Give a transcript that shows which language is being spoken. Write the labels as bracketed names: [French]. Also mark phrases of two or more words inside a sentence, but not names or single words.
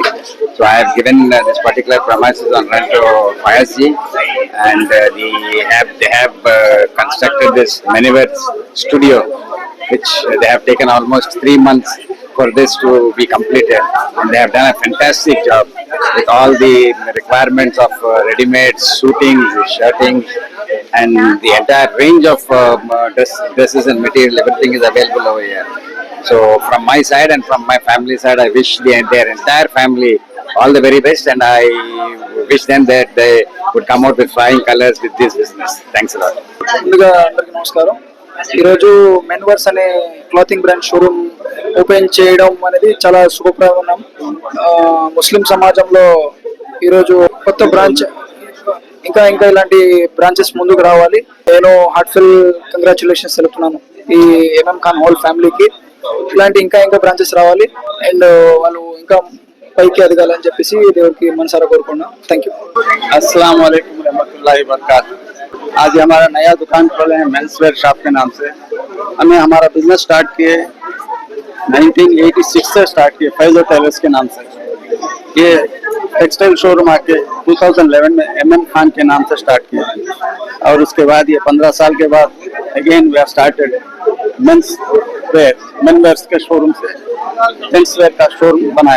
[English] So I have given this particular premises on rent to Fayazji, and they have constructed this Menverse studio, which they have taken almost 3 months for this to be completed, and they have done a fantastic job with all the requirements of ready-made suiting, shirting, and the entire range of dresses and material. Everything is available over here. So from my side and from my family side, I wish their entire family all the very best, and I wish them that they would come out with flying colors with this business. Thanks a lot. [Telugu] ముందుగా అందరికీ నమస్కారం. ఈరోజు మెన్వర్స్ అనే [English] clothing brand showroom open [Telugu] చేయడం అనేది చాలా శుభప్రదం. ముస్లిం సమాజంలో ఈరోజు కొత్త బ్రాంచ్ ఇంకా ఇలాంటి బ్రాంచెస్ ముందుకు రావాలి. నేను [English] heartful congratulations [Telugu] తెలుపుతున్నాను ఈ ఎంఎం ఖాన్ [English] whole familyకి. [Telugu] ఇలాంటి ఇంకా బ్రాంచెస్ రావాలి అండ్ వాళ్ళు ఇంకా పైకి ఎదగాలని చెప్పేసి దేవుడికి మనసారా కోరుకున్నాం. [English] thank you. [Arabic] السلام عليكم ورحمة الله وبركاته. [Hindi] आज हमारा नया दुकान खोले हैं [English] mens wear shop [Hindi] के नाम से। हमने हमारा [English] business start [Hindi] किए 1986 से स्टार्ट किए फैजल टेलर्स के नाम से। ये [English] textile showroom [Hindi] आके 2011 में एमएम खान के नाम से स्टार्ट किया, और उसके बाद ये 15 साल के बाद [English] again we have started mens wears [Hindi] के शोरूम से [English] gents wear [Hindi] का शोरूम बनाया।